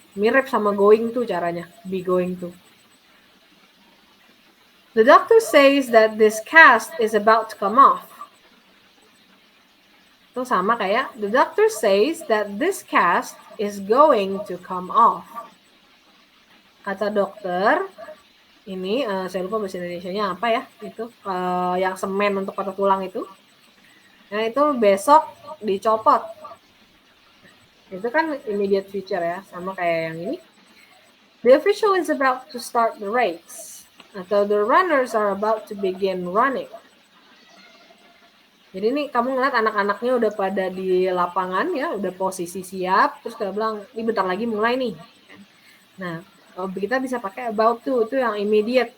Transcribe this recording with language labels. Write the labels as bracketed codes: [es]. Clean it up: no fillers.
[id] Mirip sama going to caranya, be going to. [en] The doctor says that this cast is about to come off. [id] Itu sama kayak [en] the doctor says that this cast is going to come off. [id] Kata dokter, ini saya lupa bahasa Indonesianya apa ya, itu yang semen untuk patah tulang itu. Nah, itu besok dicopot. Itu kan immediate future ya, sama kayak yang ini. [en] The official is about to start the race. Atau the runners are about to begin running. [id] Jadi ini kamu ngeliat anak-anaknya udah pada di lapangan ya, udah posisi siap, terus kita bilang, ini bentar lagi mulai nih. Nah, kita bisa pakai about to, itu yang immediate.